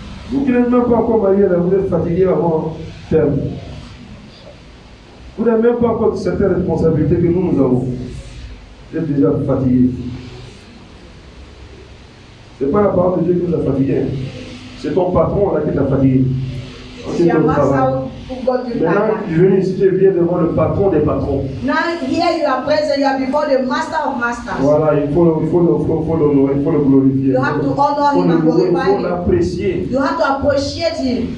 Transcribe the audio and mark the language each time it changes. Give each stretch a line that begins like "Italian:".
French: Vous qui n'êtes même pas encore mariés, là, vous êtes fatigués avant terme. Vous n'avez même pas encore certaines responsabilités que nous avons. Vous êtes déjà fatigués. Ce n'est pas la parole de Dieu qui nous a fatigués. C'est ton patron là qui t'a fatigué.
English: It's your master who got you
French: Maintenant,
English: tired.
French: tu viens ici, tu viens devant le patron des patrons.
English: Now here you are present, you are before the master of masters.
French: Voilà, il faut l'honorer, il faut le glorifier.
English: You have to honor him and glorify
French: Il faut
English: him.
French: l'apprécier.
English: You have to appreciate him.